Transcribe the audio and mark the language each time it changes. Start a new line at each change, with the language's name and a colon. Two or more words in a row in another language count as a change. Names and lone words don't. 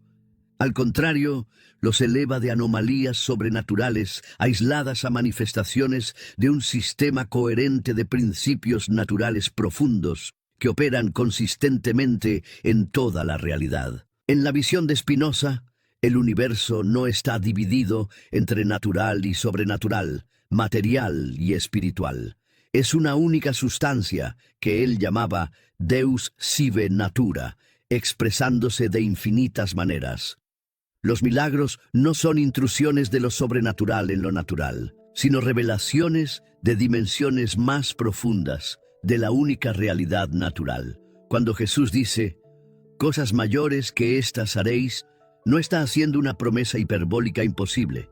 Spanish: Al contrario, los eleva de anomalías sobrenaturales aisladas a manifestaciones de un sistema coherente de principios naturales profundos que operan consistentemente en toda la realidad. En la visión de Spinoza, el universo no está dividido entre natural y sobrenatural, material y espiritual. es una única sustancia que él llamaba
Latin: Deus sive natura,
Spanish: expresándose de infinitas maneras. Los milagros no son intrusiones de lo sobrenatural en lo natural, sino revelaciones de dimensiones más profundas de la única realidad natural. Cuando Jesús dice, «Cosas mayores que estas haréis», no está haciendo una promesa hiperbólica imposible.